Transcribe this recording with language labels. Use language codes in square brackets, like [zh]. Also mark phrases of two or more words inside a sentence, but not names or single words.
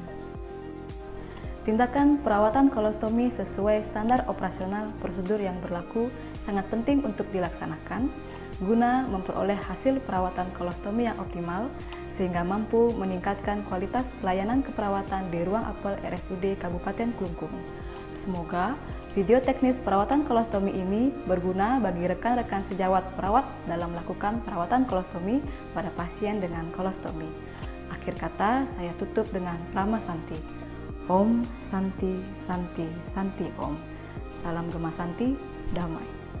[id] Tindakan perawatan kolostomi sesuai standar operasional prosedur yang berlaku sangat penting untuk dilaksanakan guna memperoleh hasil perawatan kolostomi yang optimal sehingga mampu meningkatkan kualitas pelayanan keperawatan di ruang apel RSUD Kabupaten Klungkung. Semoga video teknis perawatan kolostomi ini berguna bagi rekan-rekan sejawat perawat dalam melakukan perawatan kolostomi pada pasien dengan kolostomi. Akhir kata, saya tutup dengan [sa] Prama Santi. Om Santi Santi Santi Om. [id] Salam Gema Santi, damai.